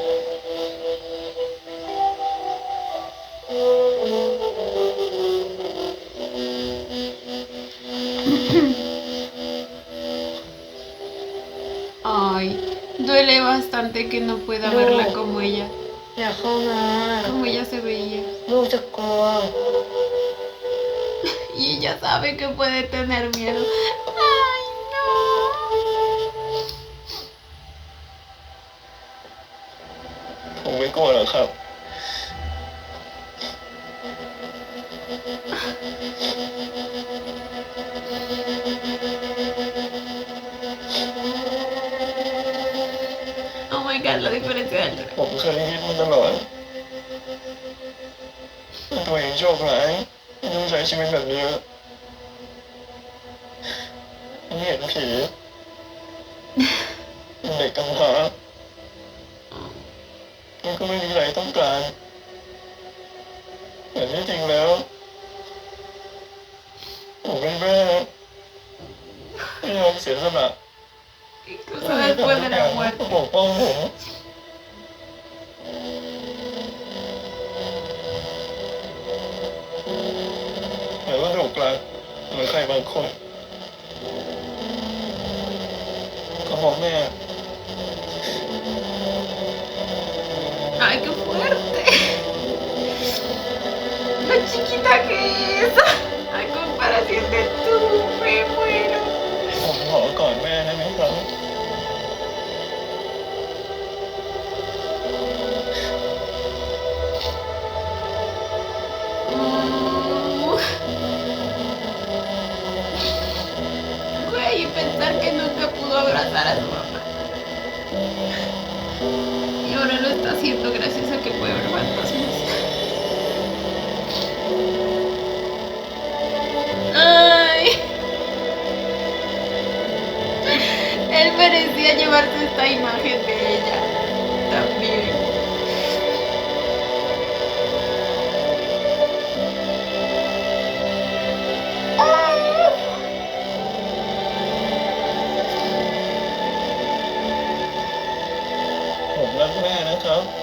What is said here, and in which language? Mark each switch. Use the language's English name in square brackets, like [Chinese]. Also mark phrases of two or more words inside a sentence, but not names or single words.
[Spanish] Ay, duele bastante que no pueda verla como ella, [Thai] อย่าเข้ามา [Spanish] como ella se veía. [Thai] ลูกจะกลัว [Spanish] Y ella sabe que puede tener miedo. ¡Ay, no! [Thai] ผมไม่กลัวหรอกครับ [English] Oh my god, [Spanish] la diferencia de altura. [Thai] ผมเคยคิดมาตลอดว่าตัวเองโชคร้ายที่ต้องใช้ชีวิตแบบนี้ผมเห็นผีเป็นเด็กกำพร้ามันก็ไม่มีอะไรต้องการแต่ที่จริงแล้วผมเป็นแม่ที่ยอมเสียสละ [Spanish] Incluso después de la [Thai] ป [Spanish] muerte. [Thai] กป้องผม ลางเหมือนใครบางคนก็บอกแม่ [Spanish] Ay, qué fuerte. Lo chiquita que es. A comparación de tú, me muero. [Thai] ผมขอกอดแม่ได้ไหมครับ [Spanish] Güey, y pensar que nunca pudo abrazar a su mamá. Y ahora lo está haciendo gracias a que puede ver fantasmas. Ay. Él merecía llevarse esta imagen de ella también. [Thai] ผมรักแม่นะครับ